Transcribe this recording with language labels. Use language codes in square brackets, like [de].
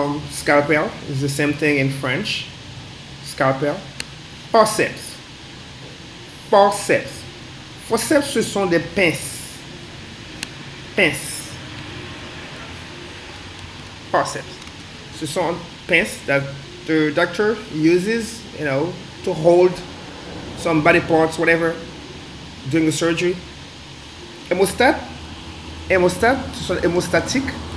[en] Scalpel is the same thing in French. Scalpel. Forceps. Forceps. [fr] Forceps, ce sont des pinces. Pinces. [en] Forceps. [fr] Ce sont pinces [en] that the doctor uses, to hold some body parts, whatever, during the surgery. [fr] Hémostat. Hémostat, ce sont hémostatiques.